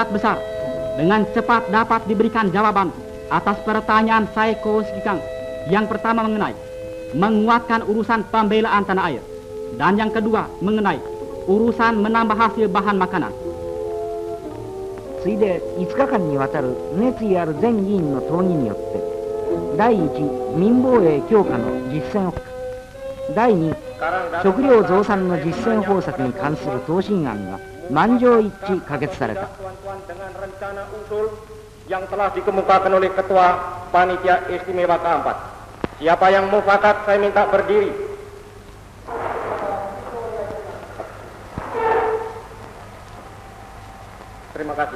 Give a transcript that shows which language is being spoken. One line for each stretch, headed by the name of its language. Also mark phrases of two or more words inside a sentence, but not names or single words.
Indonesian: besar, dengan cepat dapat diberikan jawaban atas pertanyaan Saeko Sekikang yang pertama mengenai menguatkan urusan pembelaan tanah air, dan yang kedua mengenai urusan menambah hasil bahan makanan.
Japanese: ついで5日間にわたる熱意ある全議員の討議によって第1民防衛強化の実践第2食料増産の実践方策に関する答申案が満場一致可決された。
Indonesian: dengan rencana usul yang telah dikemukakan oleh Ketua Panitia Istimewa keempat. Siapa yang mufakat saya minta berdiri. Terima kasih.